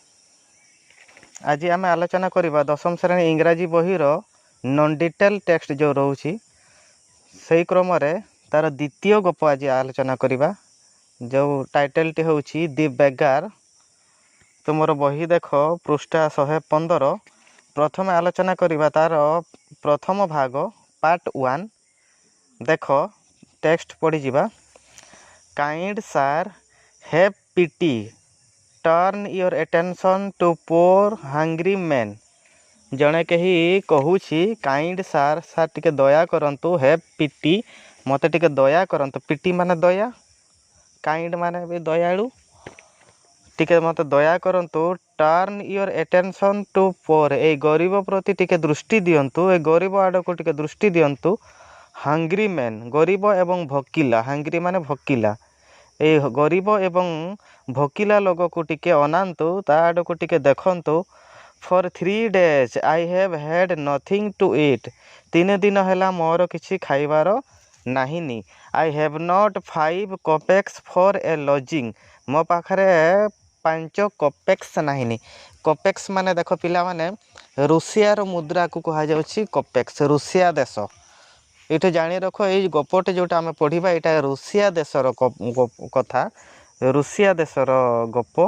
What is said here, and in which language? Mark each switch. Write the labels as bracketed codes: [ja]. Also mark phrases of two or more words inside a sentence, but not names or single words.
[or] ଆଜି ଆମେ ଆଲୋଚନା କରିବା ଦଶମ ଶ୍ରେଣୀ ଇଂରାଜୀ ବହିର [en] non detail text [or] ଯେଉଁ ରହୁଛି ସେହି କ୍ରମରେ ତା'ର ଦ୍ୱିତୀୟ ଗପ ଆଜି ଆଲୋଚନା କରିବା, ଯେଉଁ ଟାଇଟେଲଟି ହେଉଛି ଦି ବେଗାର। ତୁମର ବହି ଦେଖ ପୃଷ୍ଠା 115। ପ୍ରଥମେ ଆଲୋଚନା କରିବା ତା'ର ପ୍ରଥମ ଭାଗ ପାର୍ଟ 1। ଦେଖ ଟେକ୍ସଟ ପଢ଼ିଯିବା। [en] Kind sir, have pity. Turn your attention to poor hungry men. [or] ଜଣେ କେହି କହୁଛି [en] kind sir, [or] ସାର୍ ଟିକେ ଦୟା କରନ୍ତୁ। [en] have pity, [or] ମୋତେ ଟିକେ ଦୟା କରନ୍ତୁ। ପିଟି ମାନେ ଦୟା, କାଇଣ୍ଡ ମାନେ ବି ଦୟାଳୁ। ଟିକେ ମୋତେ ଦୟା କରନ୍ତୁ। [en] turn your attention to poor, [or] ଏଇ ଗରିବ ପ୍ରତି ଟିକେ ଦୃଷ୍ଟି ଦିଅନ୍ତୁ। ଏ ଗରିବ ଆଡ଼କୁ ଟିକେ ଦୃଷ୍ଟି ଦିଅନ୍ତୁ। [en] hungry men, [or] ଗରିବ ଏବଂ ଭୋକିଲା। ହାଙ୍ଗ୍ରି ମାନେ ଭୋକିଲା। ଏଇ ଗରିବ ଏବଂ ଭୋକିଲା ଲୋକକୁ ଟିକେ ଅନାନ୍ତୁ, ତା ଆଡ଼କୁ ଟିକେ ଦେଖନ୍ତୁ। [en] ଫର୍ 3 days I have had nothing to eat. [or] 3 ଦିନ ହେଲା ମୋର କିଛି ଖାଇବାର ନାହିଁନି। [en] I have not 5 kopecks for a lodging. [or] ମୋ ପାଖରେ 5 କୋପେକ୍ସ ନାହିଁନି। କୋପେକ୍ସ ମାନେ ଦେଖ ପିଲାମାନେ, ରୁଷିଆର ମୁଦ୍ରାକୁ କୁହାଯାଉଛି କୋପେକ୍ସ, ରୁଷିଆ ଦେଶ। ଏଇଠି ଜାଣି ରଖ, ଏଇ ଗପଟି ଯେଉଁଟା ଆମେ ପଢ଼ିବା ଏଇଟା ରୁଷିଆ ଦେଶର କଥା, ରୁଷିଆ ଦେଶର ଗପ।